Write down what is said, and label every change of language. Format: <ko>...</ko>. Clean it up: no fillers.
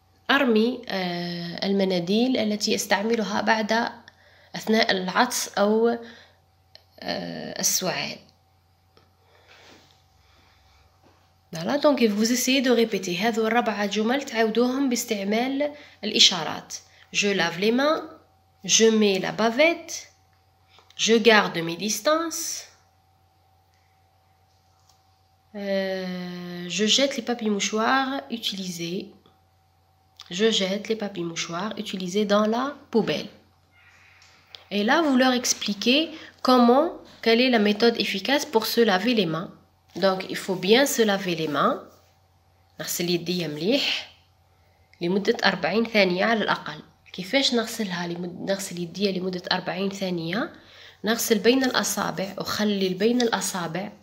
<ar>أرمي المناديل التي أستعملها بعد أثناء العطس أو السعال.</ar> <fr>Voilà, donc vous essayez de répéter</fr> <ar>هذو 4 جمل تعودوهم باستعمال الإشارات.</ar> <fr>Je lave les mains, je mets la bavette, je garde mes distances, je jette les papiers mouchoirs utilisés. Je jette les papiers mouchoirs utilisés dans la poubelle. Et là, vous leur expliquez quelle est la méthode efficace pour se laver les mains. Donc, il faut bien se laver les mains.</fr> <ar>نغسل يدي مليح لمدة 40 ثانية على الأقل. كيفاش نغسلها نغسل يدي لمدة 40 ثانية؟ نغسل بين الأصابع وخلي بين الأصابع.</ar>